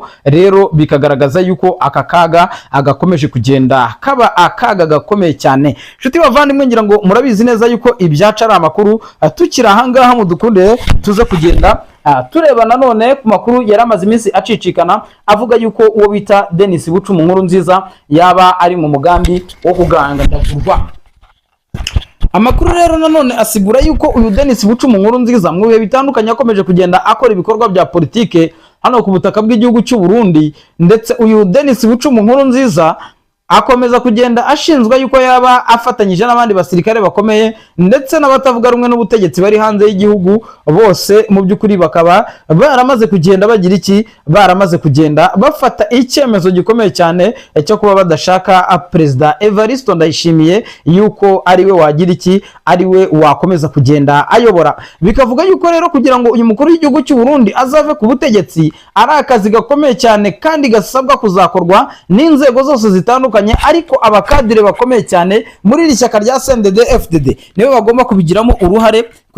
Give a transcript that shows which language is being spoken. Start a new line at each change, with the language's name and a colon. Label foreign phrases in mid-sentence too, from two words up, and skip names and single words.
Kinyarwanda: Rero bikagaragaza yuko aka kaga agakomeje kugenda kaba akaga gakomeye cyane. Nshuti bavandimwe, ngira ngo murabizi neza yuko ibyaca ari amakuru. Tukiri aha ngaha mudukunde tuze kugenda tureba nanone ku makuru yari amaze iminsi acicikana avuga yuko uwo bita Denis Bucumu Nkurunziza yaba ari mu mugambi wo kugandagurwa. Amakuru rero nanone asigura yuko uyu Denis Bucumu Nkurunziza mu bihe bitandukanye akomeje kugenda akora ibikorwa bya politike hano ku butaka bw'igihugu cy'u Burundi, ndetse uyu Denis Bucumu Nkurunziza akomeza kugenda ashinzwe yuko yaba afatanyije n'abandi basirikare bakomeye ndetse n'abatavuga rumwe n'ubutegetsi bari hanze y'igihugu. Bose mu by'ukuri bakaba baramaze kugenda bagira iki, baramaze kugenda bafata icyemezo gikomeye cyane cyo kuba badashaka Perezida Evariste Ndayishimiye yuko ari we wagira iki, ari we wakomeza kugenda ayobora. Bikavuga yuko rero kugira ngo uyu mukuru w'igihugu cy'u Burundi azave ku butegetsi ari akazi gakomeye cyane kandi gasabwa kuzakorwa n'inzego zose zitandukanye, ariko abakadire bakomeye cyane muri iri shyaka rya CNDD-FDD nibo bagomba kubigiramo uruhare